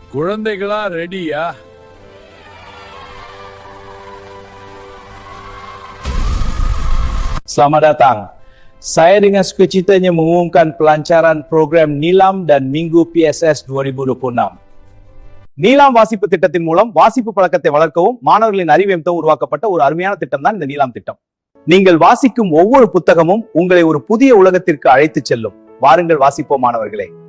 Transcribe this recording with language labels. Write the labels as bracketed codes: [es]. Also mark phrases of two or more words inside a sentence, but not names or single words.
[ta] குழந்தைகளா ரெடியா? [ms] Selamat datang. Saya dengan sukacitanya mengumumkan pelancaran program Nilam dan Minggu PSS 2026. [ta] நீலாம் வாசிப்பு திட்டத்தின் மூலம் வாசிப்பு பழக்கத்தை வளர்க்கவும் மாணவர்களின் அறிவேந்தவும் உருவாக்கப்பட்ட ஒரு அருமையான திட்டம் தான் இந்த நீலாம் திட்டம். நீங்கள் வாசிக்கும் ஒவ்வொரு புத்தகமும் உங்களை ஒரு புதிய உலகத்திற்கு அழைத்துச் செல்லும். வாருங்கள் வாசிப்போம் மாணவர்களே.